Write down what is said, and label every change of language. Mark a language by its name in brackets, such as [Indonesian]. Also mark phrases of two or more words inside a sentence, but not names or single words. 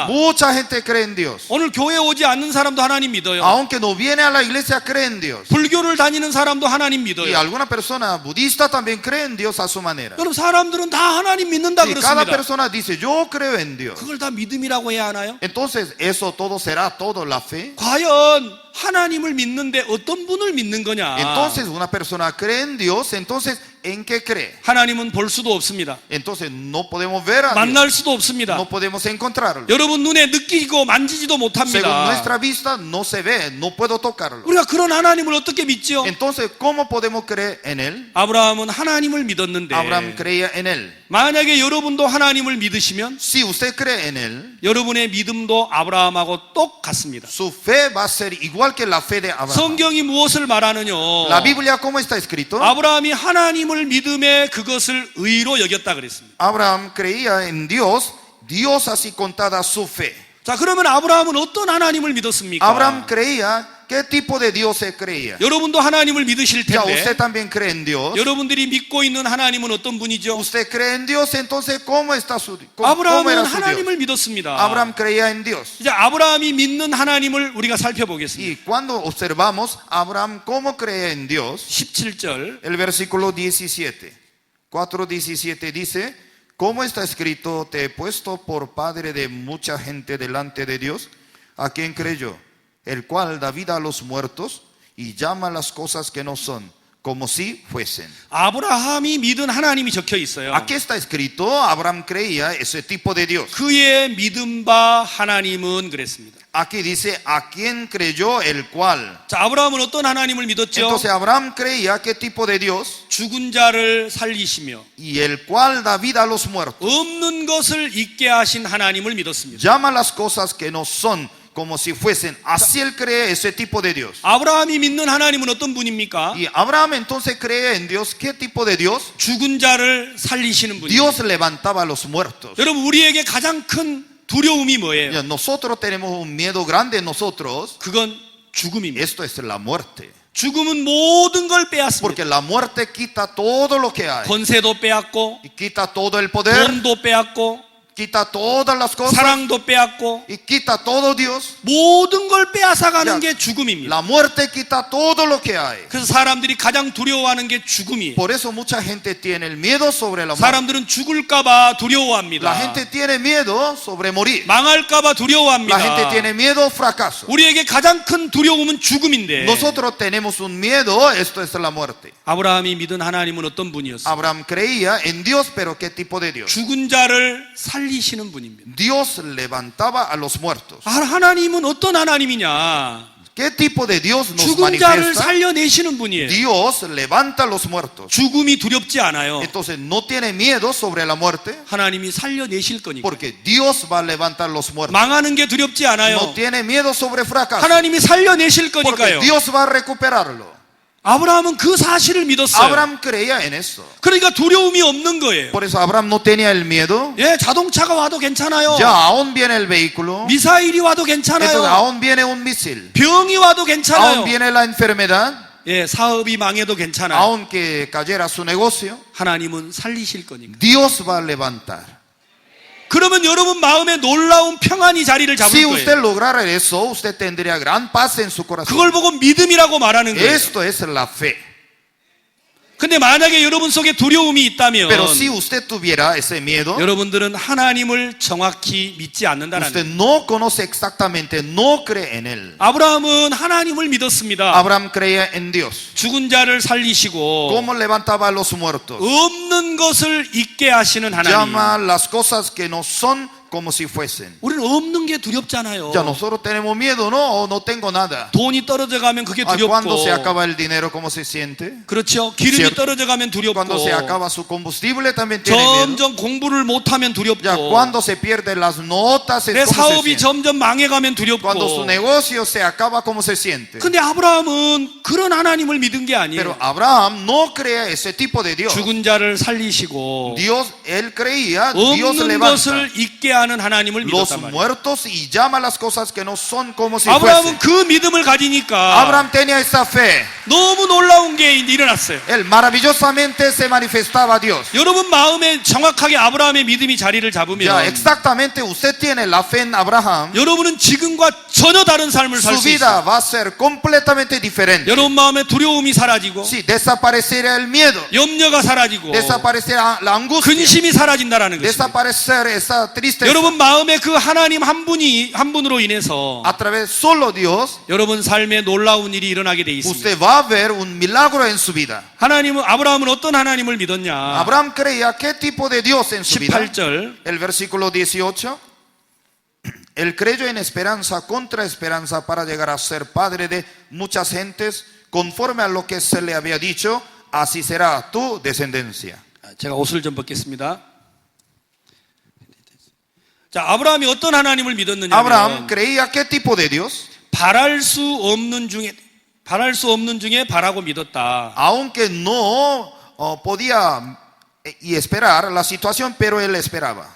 [Spanish] Mucha gente cree en Dios. [Korean] 오늘 교회 오지 않는 사람도 하나님 믿어요. [Spanish] Aunque no viene a la iglesia, cree en Dios. [Korean] 불교를 다니는 사람도 하나님 [Spanish] Y [Korean] 믿어요. [Spanish] alguna persona budista también cree en Dios a su manera. [Korean] 여러분 사람들은 다 하나님 믿는다 [Spanish] Y cada [Korean] 그렇습니다. [Spanish] persona dice, yo creo en Dios. [Korean] 그걸 다 믿음이라고 해야 하나요? [Spanish] Entonces, ¿eso todo será todo la fe? [Korean] 과연 하나님을 믿는데 어떤 분을 믿는 거냐? [Spanish] Entonces, una persona cree en Dios, entonces, ¿en qué cree? [Korean] 하나님은 볼 수도 없습니다. [Spanish] Entonces, no podemos ver a Dios. [Korean] 만날 수도 없습니다. [Spanish] No podemos encontrarlo. [Korean] 여러분 눈에 느끼고 만지지도 [Spanish] Según [Korean] 못합니다. [Spanish] nuestra vista, no se ve, no puedo tocarlo. [Korean] 우리가 그런 하나님을 어떻게 믿죠? [Spanish] Entonces, ¿cómo podemos creer en Él? [Korean] 아브라함은 하나님을 믿었는데 [Spanish] Abraham creía en Él. [Korean] 만약에 여러분도 하나님을 믿으시면 [Spanish] Si usted cree en Él, [Korean] 여러분의 믿음도 아브라함하고 똑같습니다. [Spanish] su fe va a ser igual que la fe de Abraham. [Korean] 성경이 무엇을 말하느냐? [Spanish] La Biblia, ¿cómo está escrito? [Korean] 아브라함이 하나님을 믿음에 그것을 의로 여겼다 그랬습니다. [Spanish] Abraham creía en Dios, Dios así contada su fe. [Korean] 자, 그러면 아브라함은 어떤 하나님을 믿었습니까? [Spanish] Abraham creía, ¿qué tipo de Dios se creía? [Korean] 여러분도 하나님을 믿으실 [Spanish] Ya [Korean] 텐데 [Spanish] usted también cree en Dios. [Korean] 여러분들이 믿고 있는 하나님은 어떤 분이죠? [Spanish] Usted cree en Dios, entonces ¿cómo está su cómo [Korean] 아브라함은 [Spanish] era su Dios? [Korean] 하나님을 믿었습니다. [Spanish] Abraham creía en Dios. [Korean] 이제 아브라함이 믿는 하나님을 우리가 살펴보겠습니다. [Spanish] Y cuando observamos Abraham cómo cree en Dios, [Korean] 17절 [Spanish] el versículo 17, 4:17 dice, ¿cómo está escrito? Te he puesto por padre de mucha gente delante de Dios, a quien creyó, el cual da vida a los muertos y llama las cosas que no son, como si fuesen. [Korean] 아브라함이 믿은 하나님이 적혀 있어요. [Spanish] Aquí está escrito, Abraham creía ese tipo de Dios. [Korean] 그의 믿음 바 하나님은 그랬습니다. [Spanish] Aquí dice, a quien creyó el cual. [Korean] 자, 아브라함은 어떤 하나님을 믿었죠? [Spanish] Entonces Abraham creía qué tipo de Dios, [Korean] 죽은 자를 살리시며 [Spanish] y el cual da vida a los muertos. [Korean] 없는 것을 있게 하신 하나님을 믿었습니다. [Spanish] Llama las cosas que no son como si fuesen. Así él cree ese tipo de Dios. [Korean] 아브라함이 믿는 하나님은 어떤 분입니까? [Spanish] Y Abraham entonces cree en Dios. ¿Qué tipo de Dios? [Korean] 죽은 자를 살리시는 분이에요. [Spanish] Dios levantaba a los muertos. [Korean] 여러분 우리에게 가장 큰 두려움이 뭐예요? [Spanish] Ya, nosotros tenemos un miedo grande en nosotros. [Korean] 그건 죽음입니다. [Spanish] Esto es la muerte. [Korean] 죽음은 모든 걸 빼앗습니다. [Spanish] Porque la muerte quita todo lo que hay. [Korean] 권세도 빼앗고 [Spanish] Y quita todo el poder. [Korean] 돈도 빼앗고 [Spanish] Quita todas las cosas. [Korean] 사랑도 빼앗고 [Spanish] Y quita todo Dios. [Korean] 모든 걸 빼앗아가는 [Spanish] Ya, [Korean] 게 죽음입니다. [Spanish] La muerte quita todo lo que hay. [Korean] 그래서 사람들이 가장 두려워하는 게 죽음이에요. [Spanish] Por eso mucha gente tiene el miedo sobre la muerte. [Korean] 사람들은 죽을까봐 [Spanish] La [Korean] 두려워합니다. [Spanish] gente tiene miedo sobre morir. [Korean] 망할까봐 [Spanish] La gente [Korean] 두려워합니다. [Spanish] tiene miedo al fracaso. [Korean] 우리에게 가장 큰 두려움은 죽음인데 [Spanish] Nosotros tenemos un miedo, esto es la muerte. [Korean] 아브라함이 믿은 하나님은 어떤 분이었어요? [Spanish] Abraham creía en Dios, pero ¿qué tipo de Dios? [Korean] 죽은 자를 살리시는 분입니다. [Spanish] Dios levantaba a los muertos. [Korean] 하나님은 어떤 하나님이냐? [Spanish] ¿Qué tipo de Dios nos [Korean] 죽은 자를 [Spanish] manifiesta? [Korean] 살려내시는 분이에요. [Spanish] Dios levanta a los muertos. [Korean] 죽음이 두렵지 않아요. [Spanish] Entonces no tiene miedo sobre la muerte [Korean] 하나님이 살려내실 거니까. [Spanish] porque Dios va a levantar los muertos. [Korean] 망하는 게 두렵지 [Spanish] No [Korean] 않아요. [Spanish] tiene miedo sobre fracaso [Korean] 하나님이 살려내실 [Spanish] porque [Korean] 거니까요. [Spanish] Dios va a recuperarlo. [Korean] 아브라함은 그 사실을 믿었어요. [Spanish] Abraham creía en eso. [Korean] 그러니까 두려움이 없는 거예요. [Spanish] Por eso Abraham no tenía el miedo. [Korean] 예, 자동차가 와도 괜찮아요. [Spanish] Ya aún viene el vehículo. [Korean] 미사일이 와도 [Spanish] Entonces [Korean] 괜찮아요. [Spanish] aún viene un misil. [Korean] 병이 와도 괜찮아요. [Spanish] Aún viene la enfermedad. [Korean] 예, sa업이 망해도 괜찮아요. [Spanish] Aunque cayera su negocio, [Korean] 하나님은 살리실 거니까. [Spanish] Dios va a levantar. [Korean] 그러면 여러분 마음에 놀라운 평안이 자리를 잡을 [Spanish] Si [Korean] 거예요. [Spanish] usted lograra eso, usted tendría gran paz en su corazón. [Korean] 그걸 보고 믿음이라고 말하는 거예요. [Spanish] Esto es la fe. [Korean] 근데 만약에 여러분 속에 두려움이 있다면 [Spanish] Pero si usted tuviera ese miedo, [Korean] 여러분들은 하나님을 정확히 믿지 않는다는 [Spanish] usted [Korean] 거예요. [Spanish] no conoce exactamente, no cree en él. [Korean] 아브라함은 하나님을 믿었습니다. [Spanish] Abraham creía en Dios. [Korean] 죽은 자를 살리시고 [Spanish] ¿Cómo levantaba a los muertos? [Korean] 없는 것을 있게 하시는 하나님. [Spanish] Llama las cosas que no son como si fuesen. [Korean] 우리는 없는 게 두렵잖아요. [Spanish] Ya nosotros tenemos miedo, no, no tengo nada. [Korean] 돈이 떨어져 가면 그게 [Spanish] Ah, cuando se [Korean] 두렵고, [Spanish] acaba el dinero, ¿cómo se siente? [Korean] 그렇죠. 기름이 [Spanish] Cierto. [Korean] 떨어져 가면 [Spanish] Cuando se [Korean] 두렵고, [Spanish] acaba su combustible también tiene miedo. [Korean] 점점 공부를 못하면 [Spanish] Ya [Korean] 두렵고, [Spanish] cuando se pierden las notas, [Korean] 내 [Spanish] es como se [Korean] 사업이 [Spanish] siente. [Korean] 점점 망해가면 [Spanish] Cuando su [Korean] 두렵고. [Spanish] negocio se acaba, ¿cómo se siente? [Korean] 근데 아브라함은 그런 하나님을 믿은 게 [Spanish] Pero [Korean] 아니에요. [Spanish] Abraham no creía ese tipo de Dios. [Korean] 죽은 자를 살리시고 [Spanish] Dios, él creía, Dios [Korean] 없는 [Spanish] levanta [Korean] 것을 있게 하는 하나님을 [Spanish] los [Korean] 믿었단 말이에요. [Spanish] muertos y llama las cosas que no son como si [Korean] 아브라함은 [Spanish] fuesen. [Korean] 그 믿음을 가지니까 [Spanish] Abraham tenía esa fe. [Korean] 너무 놀라운 게 일어났어요. [Spanish] Él maravillosamente se manifestaba a Dios. [Korean] 여러분 마음에 정확하게 아브라함의 믿음이 자리를 [Spanish] Ya [Korean] 잡으면 [Spanish] exactamente usted tiene la fe en Abraham. [Korean] 여러분은 지금과 전혀 다른 삶을 살 [Spanish] Su [Korean] 수 있어요. [Spanish] vida va a ser completamente diferente. [Korean] 여러분 마음에 두려움이 사라지고 [Spanish] Si desapareciera el miedo, [Korean] 염려가 사라지고 [Spanish] desapareciera la angustia, [Korean] 근심이 사라진다라는 것입니다. [Spanish] desaparecer esa tristeza. [Korean] 여러분 마음에 그 하나님 한 분으로 인해서 [Spanish] A través solo Dios, [Korean] 여러분 삶에 놀라운 일이 일어나게 돼 있습니다. [Spanish] usted va a ver un milagro en su vida. [Korean] 아브라함은 어떤 하나님을 믿었냐? [Spanish] Abraham creía qué tipo de Dios en su vida. [Korean] 18절 [Spanish] El versículo 18. Él creyó en esperanza contra esperanza para llegar a ser padre de muchas gentes, conforme a lo que se le había dicho, así será tu descendencia. [Korean] 제가 옷을 좀 벗겠습니다. 자, 아브라함이 어떤 하나님을 믿었느냐면 [Spanish] Abraham creía qué tipo de Dios, [Korean] 바랄 수 없는 중에 바라고 믿었다. [Spanish] aunque no podía y esperar la situación, pero él esperaba.